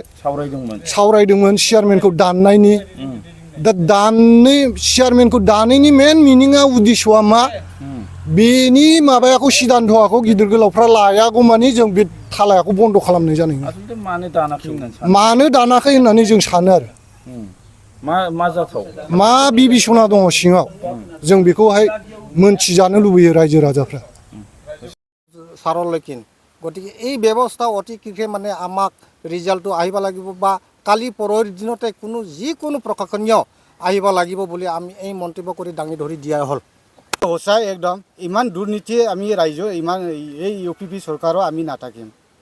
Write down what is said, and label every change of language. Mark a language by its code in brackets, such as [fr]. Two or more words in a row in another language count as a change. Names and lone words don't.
[brx] सावरायदोंमोन चेयारमेनखौ दाननायनि। दा चेयारमेनखौ दानैनि मेन मिनिङा उद्देश्यआ मा, बेनि माबायाखौ सिदान्थ'खौ गिदिर गोलावफ्रा लायागौ मानि जों बे थालायाखौ बन्द' खालामनाय जानाय नङा। मानो दानाखै होननानै जों सानो आरो मा बिबिसना दङ सिङाव, जों बेखौहाय मोनथिजानो लुबैयो रायजो राजाफ्रा। [as] সাৰলৈকিন গতিকে এই ব্যৱস্থা অতি শীঘ্ৰে মানে আমাক ৰিজাল্টটো আহিব লাগিব বা কালি পৰহিৰ দিনতে যিকোনো প্ৰশাসনীয় আহিব লাগিব বুলি আমি এই মন্তব্য কৰি দাঙি ধৰি দিয়া হ'ল। সঁচাই একদম ইমান দুৰ্নীতি আমি ৰাইজৰ ইমান এই UPP চৰকাৰো আমি নাথাকিম।